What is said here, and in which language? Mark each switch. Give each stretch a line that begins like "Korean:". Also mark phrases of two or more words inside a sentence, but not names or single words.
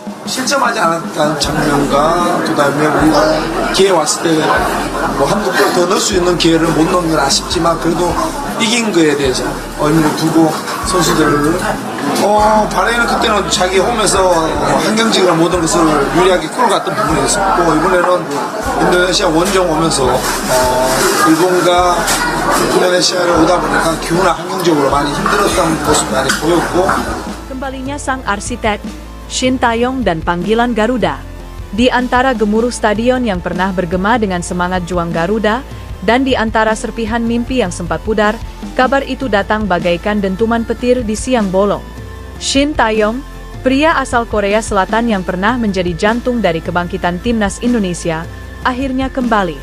Korean: 실점하지 않았다는 장면과 그다음에 우리가 기회 왔을 때 뭐 한두 골 더 넣을 수 있는 기회를 못 넣은 건 아쉽지만 그래도 이긴 거에 대해서 의미를 두고 선수들을 바레인은 그때는 자기 홈에서 환경직이나 모든 것을 유리하게 끌어갔던 부분이 있었고 이번에는 인도네시아 원정 오면서 일본과 인도네시아를 오다 보니까 기후나 환경적으로 많이 힘들었던 모습 많이 보였고.
Indonesian: Kembalinya sang arsitek, Shin Tae-yong dan panggilan Garuda. Di antara gemuruh stadion yang pernah bergema dengan semangat juang Garuda, dan di antara serpihan mimpi yang sempat pudar, kabar itu datang bagaikan dentuman petir di siang bolong. Shin Tae-yong, pria asal Korea Selatan yang pernah menjadi jantung dari kebangkitan timnas Indonesia, akhirnya kembali.